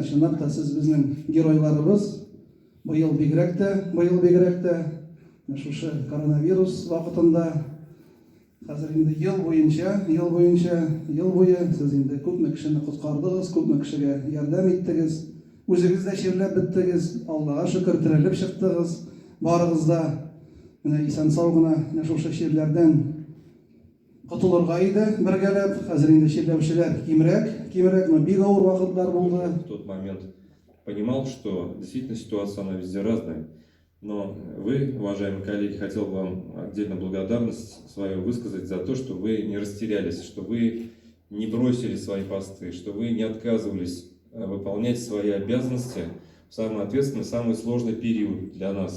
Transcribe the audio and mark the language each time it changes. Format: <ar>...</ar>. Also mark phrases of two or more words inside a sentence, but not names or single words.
<tt>Чынлап та сез безнең геройларыбыз. Быел бигрәк тә шушы коронавирус вакытында хәзер инде ел буе сез инде күпме кешене коткардыгыз, күпме кешегә ярдәм иттегез. Үзегез дә чирләп беттегез. Аллага шөкер, терелеп чыктыгыз. Барыгыз да менә исән сау гына шушы чирләрдән котылырга иде бергәләп. Хәзер инде чирләүчеләр кимрәк, но бик авыр вакытлар булды.</tt> <ru>В тот момент понимал, что действительно ситуация она везде разная. Но вы, уважаемые коллеги, хотел бы вам отдельно благодарность свою высказать за то, что вы не растерялись, что вы не бросили свои посты, что вы не отказывались выполнять свои обязанности в самый ответственный, самый сложный период для нас.</ru>